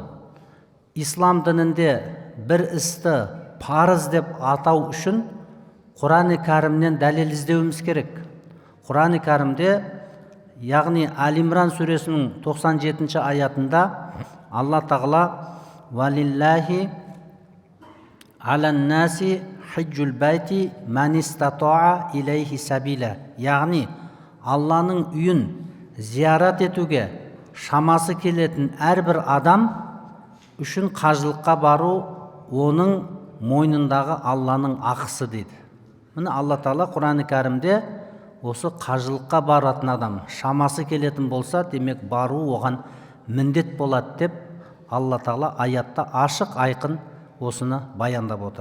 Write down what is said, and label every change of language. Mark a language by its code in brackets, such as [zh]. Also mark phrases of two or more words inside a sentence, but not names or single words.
[kk] Ислам дінінде бір істі парыз деп атау үшін Құран-ы Кәрімнен дәлел іздеуіміз керек. Құран-ы Кәрімде, яғни Әл-Имран сүресінің 97 аятында Алла Тағала [ar] «ولله على الناس حج البيت من استطاع إليه سبيلا». [kk] Яғни Алланың үйін зиярат етуге шамасы келетін әрбір адам үшін қажылыққа бару оның мойнындағы Алланың ақысы дейді. Міне Алла Тағала Құран-ы Кәрімде осы қажылыққа баратын адам шамасы келетін болса, демек бару оған міндет болады деп Алла Тағала аятта ашық айқын осыны баяндап отыр.